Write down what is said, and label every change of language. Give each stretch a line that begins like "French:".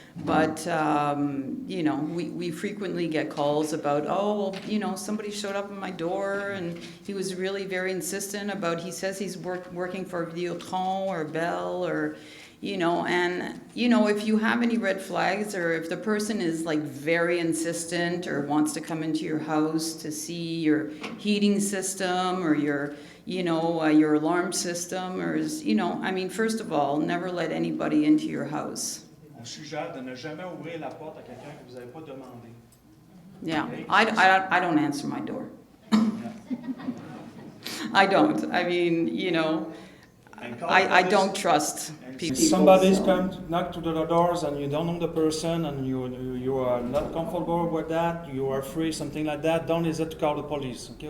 English: But, we frequently get calls about, somebody showed up at my door and he was really very insistent about, he says he's working for Videotron or Bell or, if you have any red flags or if the person is like very insistent or wants to come into your house to see your heating system or your alarm system or, first of all, never let anybody into your house.
French: On suggère de ne jamais ouvrir la porte à quelqu'un que vous n'avez pas demandé.
English: Yeah, I don't answer my door. I don't. I mean, I don't trust people. Somebody's so- come to knock to the doors and you don't know the person and you are not comfortable with that, you are free, something like that, don't hesitate to call the police, okay?